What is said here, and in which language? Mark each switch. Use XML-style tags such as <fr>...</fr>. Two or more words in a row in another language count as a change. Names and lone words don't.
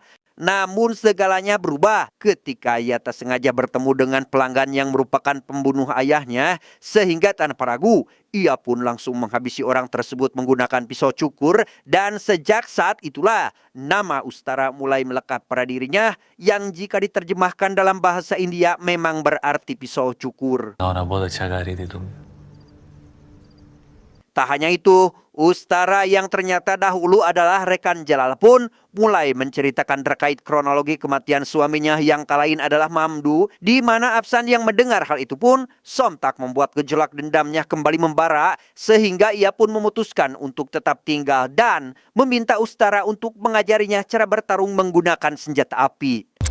<id>Namun segalanya berubah ketika ia tak sengaja bertemu dengan pelanggan yang merupakan pembunuh ayahnya, sehingga tanpa ragu ia pun langsung menghabisi orang tersebut menggunakan pisau cukur. Dan sejak saat itulah nama Utara mulai melekat pada dirinya, yang jika diterjemahkan dalam bahasa India memang berarti pisau cukur.</id> <hi>गाना बहुत अच्छा गा रही थी तुम।</hi> <id>Tak hanya itu, Utara yang ternyata dahulu adalah rekan Jalal pun mulai menceritakan terkait kronologi kematian suaminya yang tak lain adalah Mamdu, di mana Apsan yang mendengar hal itu pun sontak membuat gejolak dendamnya kembali membara, sehingga ia pun memutuskan untuk tetap tinggal dan meminta Utara untuk mengajarinya cara bertarung menggunakan senjata api.</id>